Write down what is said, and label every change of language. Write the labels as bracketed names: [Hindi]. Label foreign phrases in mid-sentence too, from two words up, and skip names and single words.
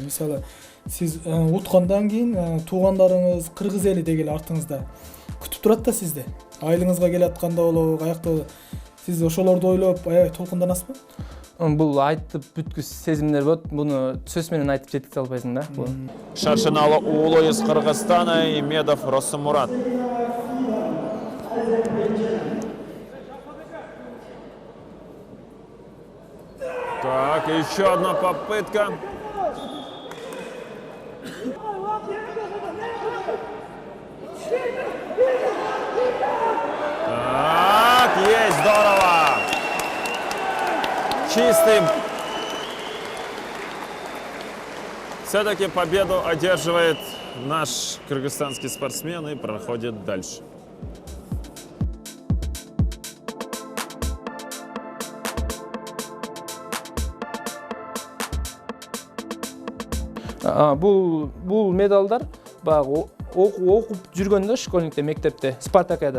[Kyrgyz] Мисалы, сиз уткандан кийин туугандарыңыз, кыргыз эли дегеле артыңызда күтүп турат да сизди. Айылыңызга келатканда болобу, каякта сиз ошолорду ойлоп аябай толкунданасызбы? Бул айтып бүткүс сезимдер болот. Буну сөз менен айтып жеткизе албайсың да. [Russian] Шаршиналы уулу из Кыргызстана Имедов Росымурат. Так, еще одна попытка. Так, есть, здорово. Чистый. Все-таки победу одерживает наш кыргызстанский спортсмен и проходит дальше. [Kyrgyz] Бул медалдар баягы окуп жүргөндө школьникте, мектепте, Спартакиада.